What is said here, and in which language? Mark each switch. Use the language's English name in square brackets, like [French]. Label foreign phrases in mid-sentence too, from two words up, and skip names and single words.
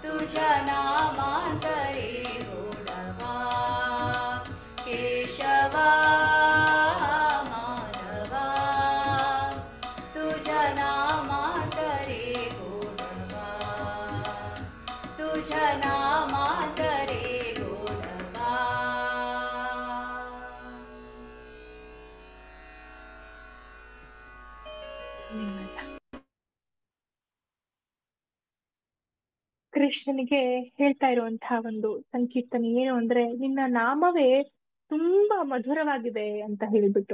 [Marathi] नामान्तरे गौरवा केशवा माधवा तुझ्या नामान्तरे गौरवा तुझ्या नामान्तरे गौरवा [Kannada] ಕೃಷ್ಣನಿಗೆ ಹೇಳ್ತಾ ಇರುವಂತಹ ಒಂದು ಸಂಕೀರ್ತನೆ ಏನು ಅಂದ್ರೆ, ನಿನ್ನ ನಾಮವೇ ತುಂಬಾ ಮಧುರವಾಗಿದೆ ಅಂತ ಹೇಳಿಬಿಟ್ಟು.